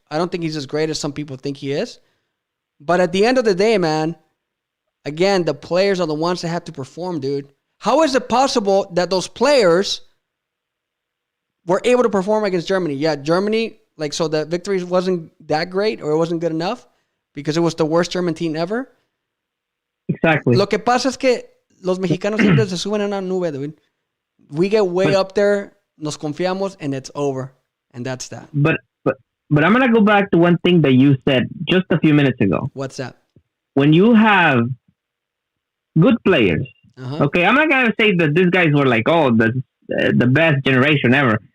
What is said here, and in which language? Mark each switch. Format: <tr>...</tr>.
<en>I don't think he's as great as some people think he is. But at the end of the day, man, again, the players are the ones that have to perform, dude. How is it possible that those players were able to perform against Germany? Yeah, Germany, like, so the victory wasn't that great or it wasn't good enough because it was the worst German team ever. Exactly.</en> <es>Lo que pasa es que los mexicanos siempre se suben en una nube, dude.</es> <en>We get way up there, nos confiamos, and it's over. And that's that. But I'm going to go back to one thing that you said just a few minutes ago. What's that? When you have good players, okay, I'm not going to say that these guys were like, oh, the best generation ever.</en>